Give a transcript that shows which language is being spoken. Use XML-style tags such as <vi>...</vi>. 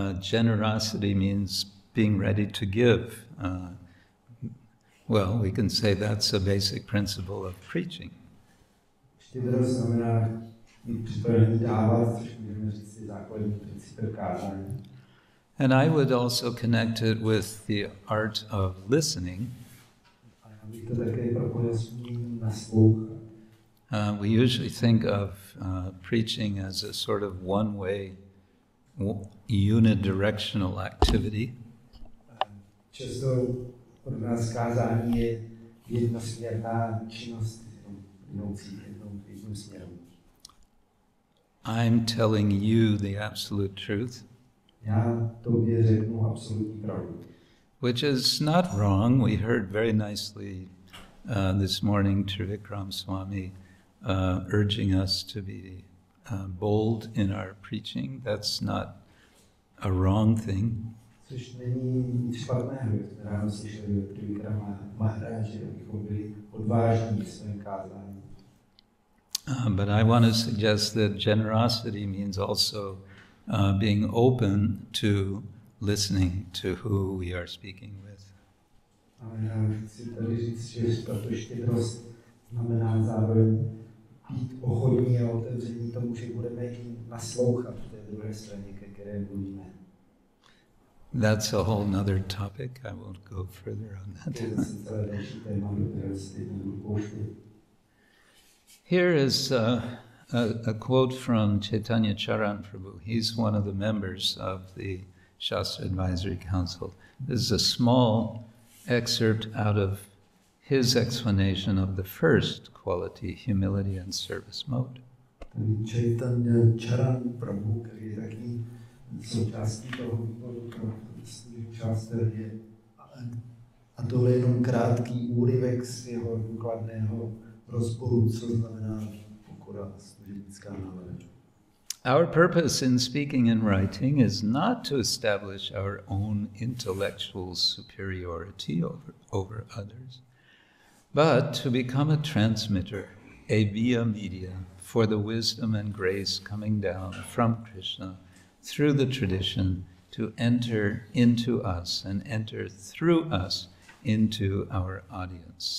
<en>Generosity means being ready to give. Well, we can say that's a basic principle of preaching.</en> <cs>Štědrost znamená být připravený dávat, což můžeme říct je základní princip kázání.</cs> <en>And I would also connect it with the art of listening.</en> <cs>A já bych to také propojil s uměním naslouchat.</cs> <en>We usually think of preaching as a sort of one-way, unidirectional activity.</en> <cs>Často pro nás kázání je jednosměrná činnost, jdoucí jedním směrem.</cs> <en>I'm telling you the absolute truth.</en> <cs>Já tobě řeknu absolutní pravdu.</cs> <en>Which is not wrong. We heard very nicely this morning Trivikram Swami urging us to be bold in our preaching. That's not a wrong thing.</en> <cs>Což není nic špatného, jak ráno slyšeli od Trivikrama Maharáže, abychom byli odvážní v svém kázání.</cs> <en>But I want to suggest that generosity means also being open to listening to who we are speaking with.</en> <cs>Ale já chci tady říct, že tato štědrost znamená zároveň být ochotní a otevření tomu, že budeme jim naslouchat té druhé straně, ke které mluvíme.</cs> <en>That's a whole other topic. I won't go further on that.</en> <cs>To je zase celé další téma, do kterého se teď nebudu pouštět.</cs> <en>Here is a quote from Chaitanya Charan Prabhu. He's one of the members of the Śāstra Advisory Council. This is a small excerpt out of his explanation of the first quality, humility and service mode.</en> <cs>Chaitanya Charan Prabhu, který je taky součástí toho výboru pro Śāstra, je a tohle je jenom krátký úryvek z jeho důkladného rozboru, co znamená pokora a služebnická nálada.</cs> <en>Our purpose in speaking and writing is not to establish our own intellectual superiority over others, but to become a transmitter, a via media for the wisdom and grace coming down from Krishna through the tradition to enter into us and enter through us into our audience.</en>